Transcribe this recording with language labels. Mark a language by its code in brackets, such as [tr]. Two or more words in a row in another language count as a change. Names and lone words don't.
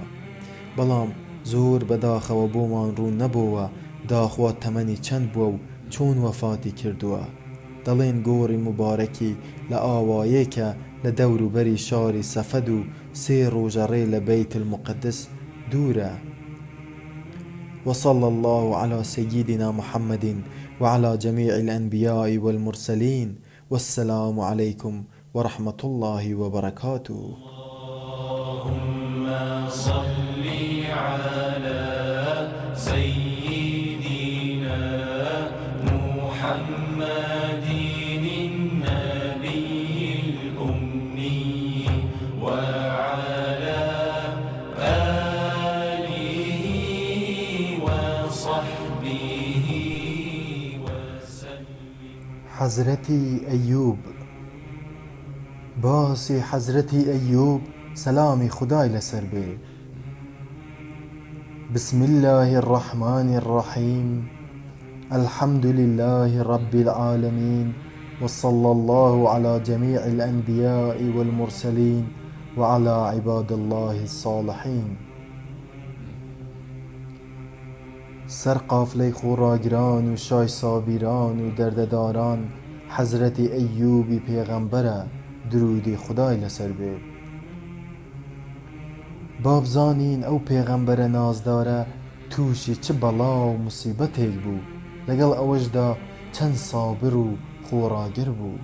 [ckb] بەڵام زۆر بەداخەوە بۆمان ڕوون نەبووە داخوا تەمەنی چەند بووە و چۆن وەفاتی کردووە. دەڵێن گۆڕی مبارەکی لە ئاوایەکە لە دەوروبەری شاری سەفەد و 3 ڕۆژە ڕێ لە بەیت المقدس دوورە. [ar] وصلى الله على سيدنا محمد وعلى جميع الأنبياء والمرسلين والسلام عليكم ورحمة الله وبركاته. اللهم صل على سيدنا محمد النبي الأمي وعلى آله وصحبه وسلم. [ckb] حەزرەتی ئەیوب. باسی حەزرەتی ئەیوب سەلامی خودای لەسەر بێ. [ar] بسم الله الرحمن الرحيم. الحمد لله رب العالمين وصلى الله على جميع الأنبياء والمرسلين وعلى عباد الله الصالحين. [ckb] سەر قافلەی خۆڕاگران و شای سابیران و دەردەداران حەزرەتی ئەیوبی پێغەمبەرە، درودی خودای لەسەر بێ. بابزانین ئەو پێغەمبەرە نازدارە تووشی چ بەڵا و موسیبەتێک بوو، لەگەڵ ئەوەشدا چەند سابر و خۆڕاگر بوو.